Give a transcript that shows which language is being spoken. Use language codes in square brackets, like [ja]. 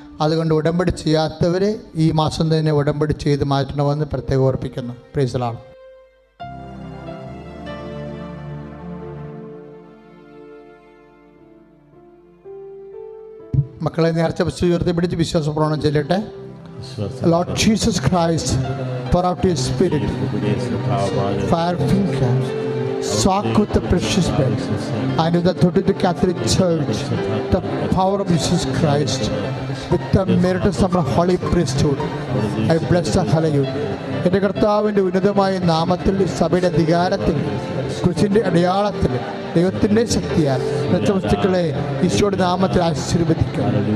[ml] അതുകൊണ്ട് ഉടമ്പടി ചെയ്യാത്തവർ ഈ മാസം തന്നെ ഉടമ്പടി ചെയ്ത് മാറ്റണമെന്ന് പ്രത്യേകം ഓർപ്പിക്കുന്നു. [en] Praise the Lord. [ml] മക്കളെ നേർച്ച ഉയർത്തി പിടിച്ച് വിശ്വാസ പ്രമാണം ചൊല്ലട്ടെ. [en] Lord Jesus Christ, pour out your spirit, fire finger, soak with the precious blood, and with the authority of the Catholic Church, the power of Jesus Christ, with the merits of our holy priesthood, I bless the hallelujah. [ml] എൻ്റെ കർത്താവിൻ്റെ ഉന്നതമായ നാമത്തിൽ, സഭയുടെ അധികാരത്തിൽ, കുരിശിൻ്റെ അടയാളത്തിൽ, ദൈവത്തിൻ്റെ ശക്തിയാൽ വസ്തുക്കളെ ഈശോയുടെ നാമത്തിൽ ആശീർവദിക്കും.